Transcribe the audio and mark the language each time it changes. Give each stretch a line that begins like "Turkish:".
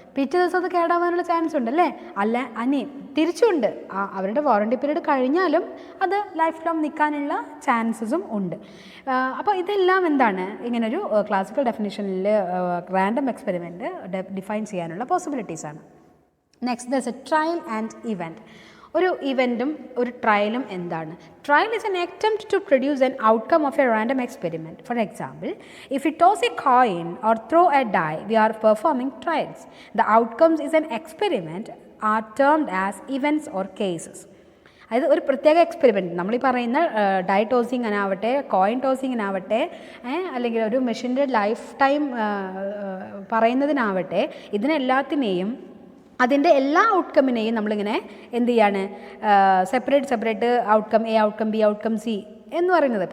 Malayalam: പിറ്റേ ദിവസം അത് കേടാവാനുള്ള ചാൻസ് ഉണ്ട് അല്ലേ? അല്ല തിരിച്ചുണ്ട്, അവരുടെ വാറണ്ടി പീരീഡ് കഴിഞ്ഞാലും അത് ലൈഫ് ലോങ് നിൽക്കാനുള്ള ചാൻസസും ഉണ്ട്. അപ്പോൾ ഇതെല്ലാം എന്താണ്, ഇങ്ങനൊരു ക്ലാസിക്കൽ ഡെഫിനിഷനിൽ റാൻഡം എക്സ്പെരിമെൻറ്റ് ഡിഫൈൻ ചെയ്യാനുള്ള പോസിബിലിറ്റീസാണ്.
English: Next there's a trial and event.
Malayalam: ഒരു ഇവൻറ്റും ഒരു ട്രയലും എന്താണ്?
English: Trial is an attempt to produce an outcome of a random experiment. For example, if we toss a coin or throw a die, we are performing trials. The outcomes is an experiment are termed as events or cases.
Malayalam: അതായത് ഒരു പ്രത്യേക experiment, നമ്മൾ ഈ പറയുന്ന dye ടോസിങ്ങിനാവട്ടെ, coin ടോസിങ്ങിനാവട്ടെ, അല്ലെങ്കിൽ ഒരു മെഷീൻ്റെ life time പറയുന്നതിനാവട്ടെ, ഇതിനെല്ലാത്തിനെയും അതിൻ്റെ എല്ലാ ഔട്ട്കമ്മിനെയും നമ്മളിങ്ങനെ എന്ത് ചെയ്യാണ്, separate outcome A, outcome B, outcome C എന്ന് പറയുന്നത്.